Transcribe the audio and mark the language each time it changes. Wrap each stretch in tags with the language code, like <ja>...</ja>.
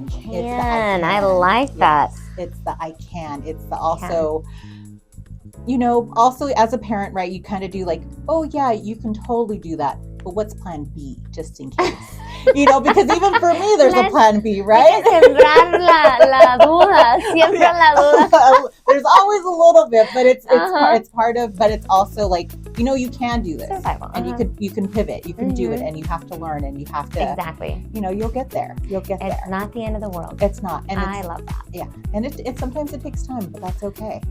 <en>It's the can. I like that. It's the I can. It's the also, you know, also as a parent, right, you kind of do like, oh yeah, you can totally do that. But what's plan B, just in case? You know, because even for me, there's a plan B, right?</en> <es>Sembrar la duda, siempre la duda.</es> <en>There's always a little bit, but it's part of, but it's also like, you know, you can do this, survival. And you can pivot, you can do it, and you have to learn, and you have to exactly. You know, you'll get there. It's not the end of the world. It's not, and I love that. Yeah, and it sometimes it takes time, but that's okay.</en>